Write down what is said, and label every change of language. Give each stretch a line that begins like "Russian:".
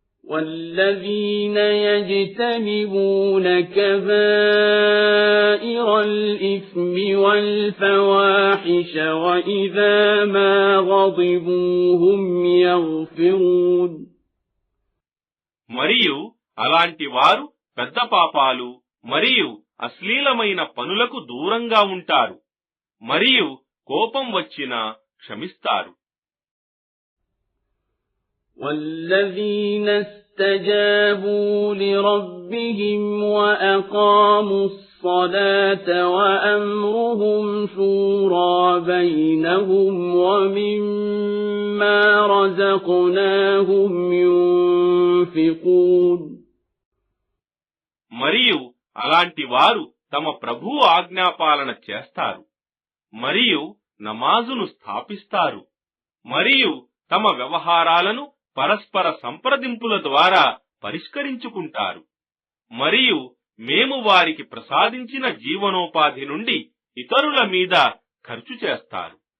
Arabic: وَالَّذِينَ يَجْتَنِبُونَ كَبَائِرَ الْإِثْمِ وَالْفَوَاحِشَ وَإِذَا مَا غَضِبُوا هُمْ يَغْفِرُونَ.
Telugu: మరియు అలాంటి వారు పెద్ద పాపాలు మరియు అశ్లీలమైన పనులకు దూరంగా ఉంటారు మరియు కోపం వచ్చినా క్షమిస్తారు.
Arabic: والذين استجابوا لربهم وأقاموا الصلاة وأمرهم شورى بينهم ومما رزقناهم ينفقون.
Telugu: మరియు అలాంటి వారు తమ ప్రభువు ఆజ్ఞాపాలన చేస్తారు మరియు నమాజును స్థాపిస్తారు మరియు తమ వ్యవహారాలను పరస్పర సంప్రదింపుల ద్వారా పరిష్కరించుకుంటారు మరియు మేము వారికి ప్రసాదించిన జీవనోపాధి నుండి ఇతరుల మీద ఖర్చు చేస్తారు.